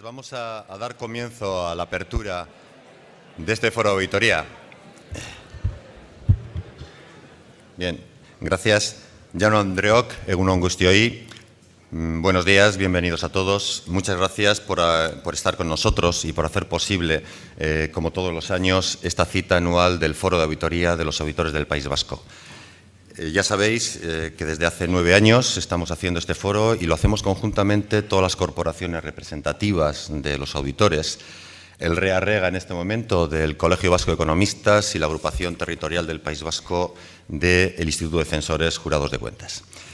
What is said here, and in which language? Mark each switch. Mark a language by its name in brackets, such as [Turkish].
[Spanish] Vamos a dar comienzo a la apertura de este foro de auditoría. Bien, gracias. [Basque] Jaun Andreok, egun on guztioi. [Spanish] Buenos días, bienvenidos a todos. Muchas gracias por estar con nosotros y por hacer posible, como todos los años, esta cita anual del Foro de Auditoría de los Auditores del País Vasco. Ya sabéis que desde hace 9 años estamos haciendo este foro y lo hacemos conjuntamente todas las corporaciones representativas de los auditores, el REA-REGA en este momento del Colegio Vasco de Economistas y la agrupación territorial del País Vasco del Instituto de Censores Jurados de Cuentas.